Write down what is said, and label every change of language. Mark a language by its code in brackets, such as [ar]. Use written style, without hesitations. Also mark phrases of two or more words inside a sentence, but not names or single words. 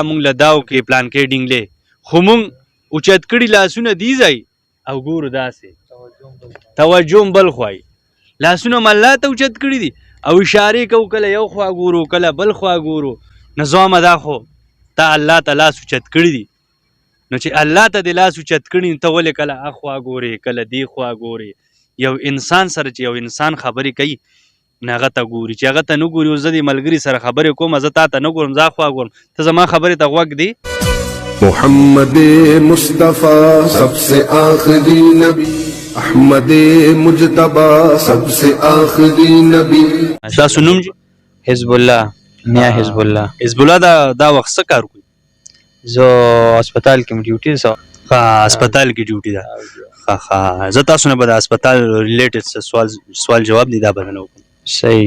[ps] مونږ له دا وکړي پلانکې ډینګلې، خو مونږ اوچت کړي لاسونه دې ځای او ګورو داسې توجه هم بل خوا لاسونه هم الله ته اوچت کړي دي او اشارې کوو کله یو خوا ګورو کله بل خوا ګورو، نو زما دا خو تا الله ته لاس اوچت کړي دي، نو چې الله ته دې لاس اوچت کړي ته ولې کله اخوا ګورې کله دې خوا ګورې. یو انسان سره چې یو انسان خبرې کوي نه هغه ته ګوري، چې هغه ته نه ګوري اوس زه دې ملګري سره خبرې کوم زه تا ته نه ګورم زه اخوا ګورم ته زما خبرې ته غوږ دی. [ur] محمد مصطفیٰ سب سے آخری نبی، احمد مجتبی سب سے آخری نبی. [ps] تاسو نوم جی؟ حزب الله، میا حزب الله. حزب الله دا وخت څه کار کوي؟ زه هسپتال کې ډیوټي سو. ها هسپتال کې ډیوټي ده. ها زه تاسو نه به د هسپتال ریلیټډ سوال جواب دی دا به نه وکړم. صحیح